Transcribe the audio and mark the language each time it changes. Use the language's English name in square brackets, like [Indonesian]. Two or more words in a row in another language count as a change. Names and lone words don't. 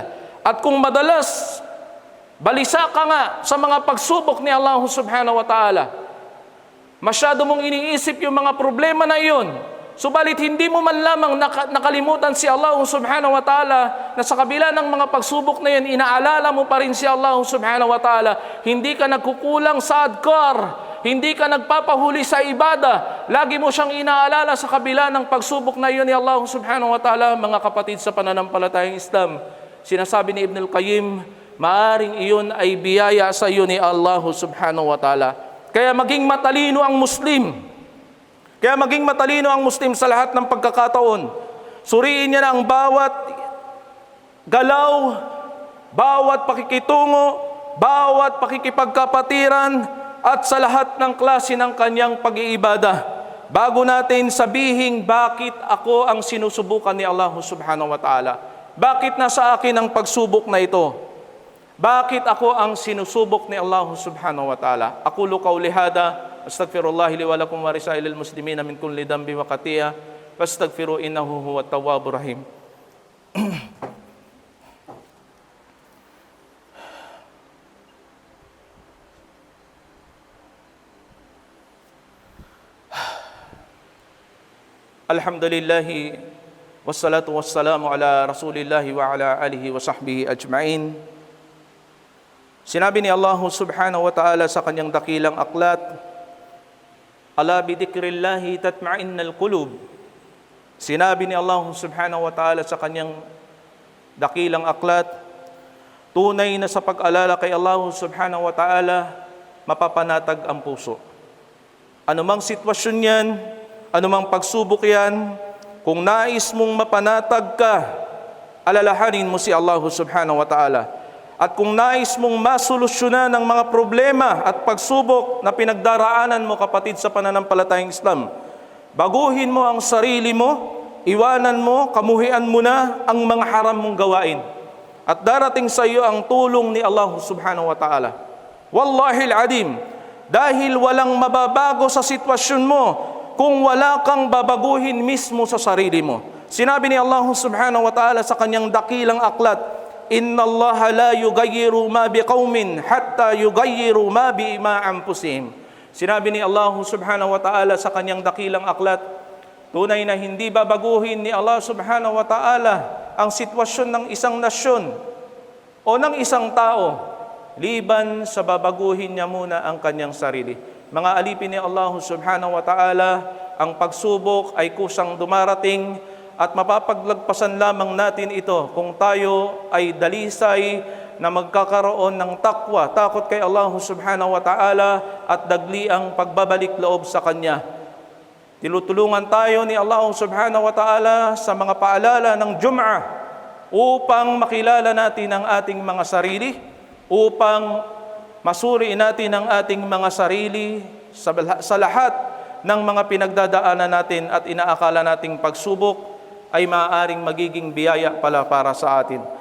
[Filipino] At kung madalas balisa ka nga sa mga pagsubok ni Allah [Arabic] سبحانه وتعالى, [Filipino] masyado mong iniisip yung mga problema na iyon, subalit hindi mo man lamang nakalimutan si Allah [Arabic] سبحانه وتعالى, [Filipino] na sa kabila ng mga pagsubok na yun, inaalala mo pa rin si Allah [Arabic] سبحانه وتعالى, [Filipino] hindi ka nagkukulang sa adkar, hindi ka nagpapahuli sa ibada, lagi mo siyang inaalala sa kabila ng pagsubok na yun ni Allah [Arabic] سبحانه وتعالى. [Filipino] Mga kapatid sa pananampalatayang Islam, sinasabi ni Ibn al-Qayyim, maaring iyon ay biyaya sa iyo ni Allah [Arabic] سبحانه وتعالى. [Filipino] Kaya maging matalino ang Muslim. Kaya maging matalino ang Muslim sa lahat ng pagkakataon. Suriin niya ang bawat galaw, bawat pakikitungo, bawat pakikipagkapatiran, at sa lahat ng klase ng kanyang pag-iibada, bago natin sabihin bakit ako ang sinusubukan ni Allah [Arabic] سبحانه وتعالى. [Filipino] Bakit nasa akin ang pagsubok na ito? Bakit ako ang sinusubok ni Allah [Arabic] سبحانه وتعالى? أقول قولي هذا أستغفر الله لي ولكم ولسائر المسلمين من كل ذنب وخطيئة فاستغفروه إنه هو التواب الرحيم. الحمد لله والصلاة والسلام على رسول الله وعلى آله وصحبه أجمعين. [Filipino] Sinabi ni Allah [Arabic] سبحانه وتعالى [Filipino] sa kanyang dakilang aklat, [Arabic] ألا بذكر الله تطمئن القلوب. [Filipino] Sinabi ni Allah [Arabic] سبحانه وتعالى [Filipino] sa kanyang dakilang aklat, tunay na sa pag-alala kay Allah [Arabic] سبحانه وتعالى, [Filipino] mapapanatag ang puso. Anumang sitwasyon yan, anumang pagsubok yan, kung nais mong mapanatag ka, alalahanin mo si Allah [Arabic] سبحانه وتعالى. [Filipino] At kung nais mong masolusyonan ang mga problema at pagsubok na pinagdaraanan mo, kapatid sa pananampalatayang Islam, baguhin mo ang sarili mo, iwanan mo, kamuhian mo na ang mga haram mong gawain. At darating sa iyo ang tulong ni Allah [Arabic] سبحانه وتعالى. والله العظيم, [Filipino] dahil walang mababago sa sitwasyon mo kung wala kang babaguhin mismo sa sarili mo. Sinabi ni Allah [Arabic] سبحانه وتعالى [Filipino] sa kanyang dakilang aklat, [Arabic] إن الله لا يغير ما بقوم حتى يغيروا ما بأنفسهم. [Filipino] Sinabi ni Allah [Arabic] سبحانه وتعالى [Filipino] sa kanyang dakilang aklat, tunay na hindi babaguhin ni Allah [Arabic] سبحانه وتعالى [Filipino] ang sitwasyon ng isang nasyon o ng isang tao, liban sa babaguhin niya muna ang kanyang sarili. Mga alipin ni Allah [Arabic] سبحانه وتعالى, [Filipino] ang pagsubok ay kusang dumarating at mapapaglagpasan lamang natin ito kung tayo ay dalisay na magkakaroon ng takwa, takot kay Allah [Arabic] سبحانه وتعالى [Filipino] at dagli ang pagbabalik loob sa Kanya. Tinutulungan tayo ni Allah [Arabic] سبحانه وتعالى [Filipino] sa mga paalala ng Jum'ah upang makilala natin ang ating mga sarili, upang masuri natin ang ating mga sarili sa lahat ng mga pinagdadaanan natin at inaakala nating pagsubok ay maaaring magiging biyaya pala para sa atin.